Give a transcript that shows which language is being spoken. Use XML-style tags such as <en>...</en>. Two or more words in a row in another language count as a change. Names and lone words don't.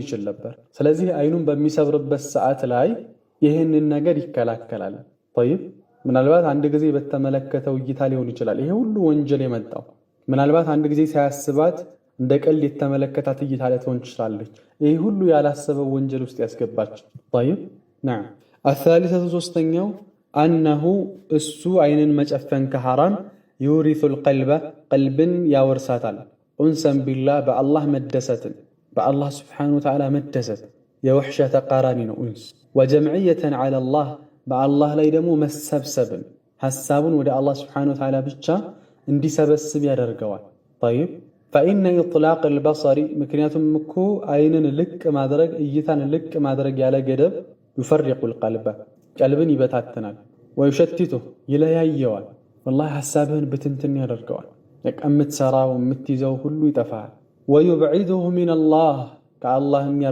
<am>ይችል ነበር። ስለዚህ አይኑን በሚሰብርበት ሰዓት ላይ ይህንን ነገር ይከላከላል። طيب ምናልባት አንድ ጊዜ በተመለከተው እይታ ሊሆን ይችላል ይሄ ሁሉ ወንጀል የመጣው። ምናልባት አንድ ጊዜ ሳያስባት እንደ ቀልድ የተመለከታት እይታ ልትሆን ትችላለች። ይሄ ሁሉ ያላሰበው ወንጀል ውስጥ ያስገባች።</am> <ar>طيب نعم الثالثة</ar> <am>ሶስተኛው أنه እሱ አይንን መጨፈን ከሐራም</am> <ar>يورث القلب</ar> <am>ቀልብን ያወርሳታል።</am> <ar>أنسًا بالله</ar> <am>በአላህ መደሰትን በአላህ</am> <ar>سبحانه وتعالى</ar> <am>መደሰት የወሕሻ ተቃራኒ ነው ኡንስ።</am> <ar>وجمعيةً على الله</ar> <am>በአላህ ላይ ደግሞ መሰብሰብን ሐሳቡን ወደ አላህ</am> <ar>سبحانه وتعالى</ar> <am>ብቻ እንዲሰበስብ ያደርገዋል።</am> <ar>طيب فإن إطلاق البصر</ar> <am>ምክንያቱም እኮ አይንን ልቅ ማድረግ እይታን ልቅ ማድረግ ያለ ገደብ</am> <ar>يفرق القلب</ar> <am>ቀልብን ይበታትናል። ወዩሸትቱህ ይለያየዋል። ወላሂ ሐሳብህን ብትንትን ያደርገዋል። የምትሰራው የምትይዘው ሁሉ ይጠፋል።</am> <ar>ويبعده من الله</ar> <am>ከአላህም</am>